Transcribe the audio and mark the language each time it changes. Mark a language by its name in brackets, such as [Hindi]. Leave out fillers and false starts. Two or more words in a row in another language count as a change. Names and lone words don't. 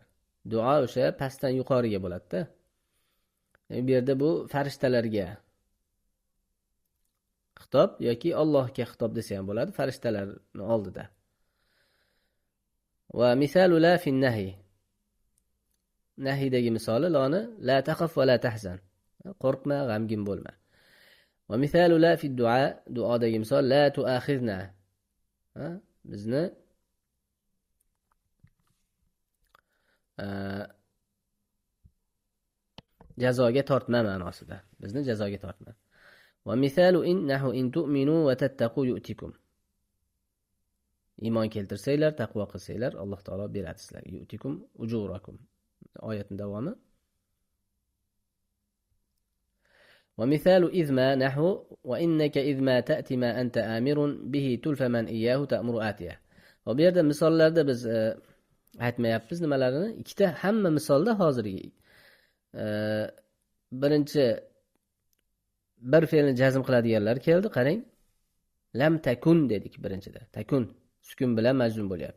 [Uzbek] Duo o'sha pastdan yuqoriga bo'ladi-da. Bu yerda bu farishtalarga xitob yoki Allohga xitob desa ham bo'ladi, farishtalarning oldida. [Arabic] ومثال لا في النهي, [Uzbek] nahiydagi misoli loni [Arabic] لا تخف ولا تحزن, [Uzbek] qo'rqma, g'amgin bo'lma. [Arabic] ومثال لا في الدعاء, [Uzbek] duodagi misol [Arabic] لا تؤاخذنا, [Uzbek] bizni jazoga tortma ma'nosida, bizni jazoga tortma. [Arabic] ومثال إنه إن تؤمنوا وتتقوا يؤتكم, [Uzbek] iymon keltirsanglar, taqvo qilsanglar, Alloh taolo beradi sizlarga. [Arabic] يؤتكم أجوركم, [Uzbek] oyatning davomi. [Arabic] ومثال إذما نحو وإنك إذما تأت ما أنت آمر به تلف من إياه تأمر آتيا. [Uzbek] Va bu yerda misollarda biz aytmayapmiz nimalarini. Ikkita hamma misolda hozirgi birinchi bir fe'lni jazm qiladiganlar keldi. Qarang. [Arabic] لم تكن [Uzbek] dedik birinchida. Takun sukun bilan majzum bo'lyapti.